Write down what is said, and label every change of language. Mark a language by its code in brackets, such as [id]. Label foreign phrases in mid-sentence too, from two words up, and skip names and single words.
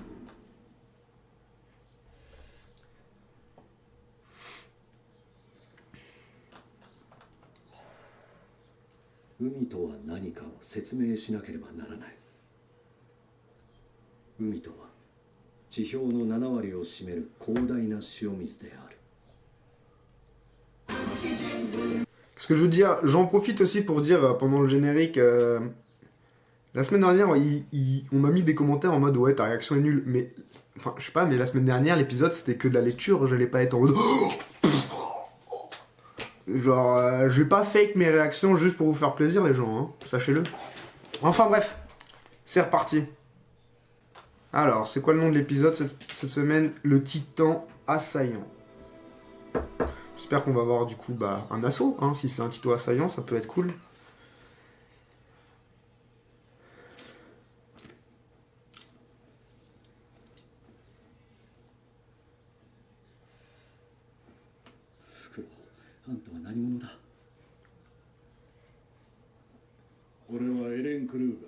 [ja] 海とは何かを説明しなければならない。海とは地表の7割を占める広大な塩水である。 [fr] Ce que je veux dire, j'en profite aussi pour dire pendant le générique, la semaine dernière, on m'a mis des commentaires en mode ouais, ta réaction est nulle. Mais, enfin, je sais pas, mais la semaine dernière, l'épisode c'était que de la lecture, j'allais pas être en mode. Genre, je vais pas fake mes réactions juste pour vous faire plaisir, les gens, hein, sachez-le. Enfin bref, c'est reparti. Alors, c'est quoi le nom de l'épisode cette semaine? Le Titan assaillant. J'espère qu'on va avoir du coup un assaut, hein. Si c'est un Titan assaillant, ça peut être cool. [ja] Fukuro, あんたは何者だ？俺はエレン・クルーガー。